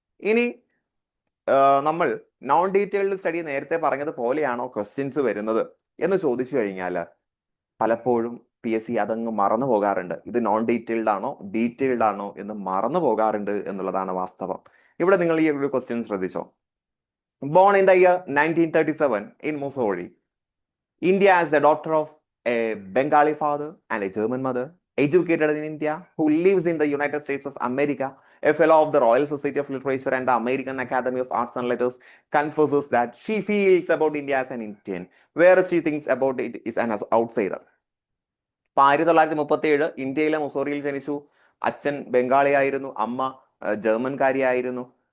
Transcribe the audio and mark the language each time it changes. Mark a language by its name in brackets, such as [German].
[Malayalam] ഇനി നമ്മൾ non detailed study നേരത്തെ പറഞ്ഞതുപോലെയാണോ ക്വസ്റ്റ്യൻസ് വരുന്നത് എന്ന് ചോദിച്ചു കഴിഞ്ഞാൽ പലപ്പോഴും PSC അതങ്ങ് മറന്നു പോകാറുണ്ട്. ഇത് നോൺ ഡീറ്റെയിൽഡ് ആണോ ഡീറ്റെയിൽഡ് ആണോ എന്ന് മറന്നു പോകാറുണ്ട് എന്നുള്ളതാണ് വാസ്തവം. ഇവിടെ നിങ്ങൾ ഈ ഒരു ക്വസ്റ്റ്യൻ ശ്രദ്ധിച്ചോ. Born in the year [English] 1937 in Mussoorie, India as the daughter of a Bengali father and a German mother, educated in India, who lives in the United States of America, a fellow of the Royal Society of Literature and the American Academy of Arts and Letters, confesses that she feels about India as an Indian, whereas she thinks about it as an outsider. [Malayalam] 1937 ഇന്ത്യയിലെ മുസോറിയിൽ ജനിച്ചു. അച്ഛൻ ബംഗാളിയായിരുന്നു, അമ്മ ജർമ്മൻകാരിയായിരുന്നു.